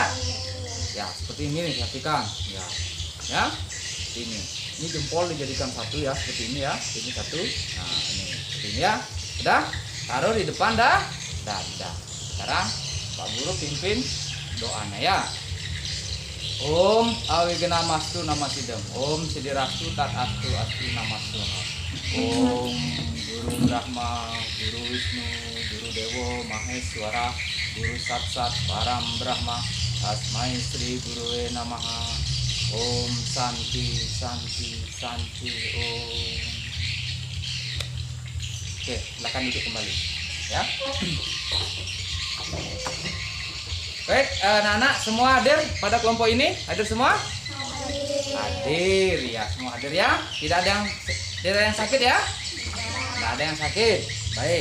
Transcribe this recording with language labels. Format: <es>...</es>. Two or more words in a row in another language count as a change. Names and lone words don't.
<id>Ya, seperti ini nih, perhatikan. Ya, ini jempol dijadikan satu ya, seperti ini ya. Ini satu. Nah, ini seperti ini ya. Udah, taruh di depan dada. Sekarang Pak Guru pimpin doanya ya.</id> <sa>Om Awigena Mastu Namasidam. Om Sidirastu Tat Astu Astu Namastu. Om Guru Brahma, Guru Wisnu, Guru Dewo Maheswara, Guru Satsat Param Brahma, Tasmai Sri Gurue Namaha. Om Santi Santi Santi Om.</sa> <id>Oke, silakan duduk kembali ya. Baik, anak-anak semua hadir pada kelompok ini? Hadir semua? Hadir ya, semua hadir ya. Tidak ada yang sakit ya? Tidak ada yang sakit. Baik.</id>